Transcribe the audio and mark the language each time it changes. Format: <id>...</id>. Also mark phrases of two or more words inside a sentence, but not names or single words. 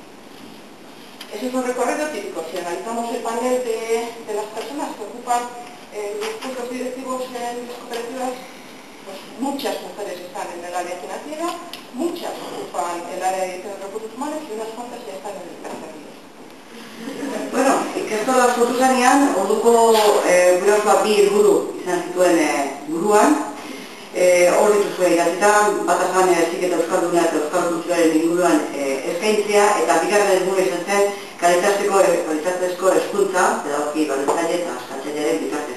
<es>Ese es un recorrido típico. Si analizamos el panel de las personas que ocupan los puestos directivos en las cooperativas, pues muchas mujeres están en el área financiera, muchas ocupan el área de recursos humanos y unas cuantas ya están en el tercer nivel.</es> <eu>Bueno, ikastola sortu zanean, orduko gurasoak bi helburu izan zituen buruan. Hor dituzue idatzita, bata zan heziketa euskalduna eta euskal kulturaren inguruan eskaintzea, eta bigarren helburua izan zen kalitatezko hezkuntza, pedagogi baldintzaile eta eskatzailearen bitartez.</eu>